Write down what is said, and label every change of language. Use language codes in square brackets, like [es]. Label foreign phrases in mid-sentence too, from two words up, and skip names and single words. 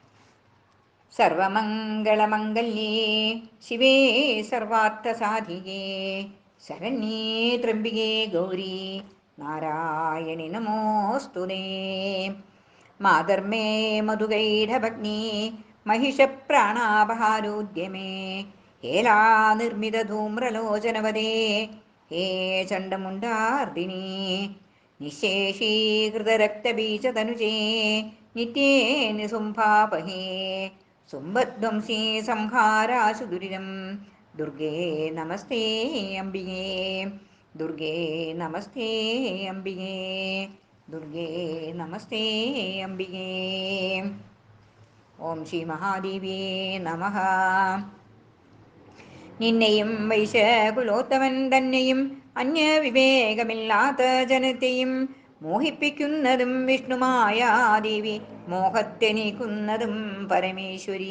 [sa] സർവമംഗളമംഗല്യേ ശിവേ സർവാർത്ഥസാധികേ ശരണ്യേ ത്രംബികേ ഗൗരി നാരായണി നമോസ്തുതേ. മാതർമേ മധുകൈഢഭഗ്നി महिषप्राणापहारोद्यमे हेला निर्मितधूम्रलोचनवदे हे चण्डमुण्डार्दिनी निःशेषीकृतरक्तबीजतनुजे नित्ये निसुम्भापहे सुम्बध्वंसी संहाराशु दुरिदं दुर्गे नमस्ते अम्बिके दुर्गे नमस्ते अम्बिके दुर्गे नमस्ते अम्बिके. ഓം ശ്രീ മഹാദേവിയേ നമഃ. [ml] നിന്നെയും വൈശകുലോത്തമൻ തന്നെയും അന്യവിവേകമില്ലാത്ത ജനത്തെയും മോഹിപ്പിക്കുന്നതും വിഷ്ണുമായാദേവി മോഹത്തെ നീക്കുന്നതും പരമേശ്വരി.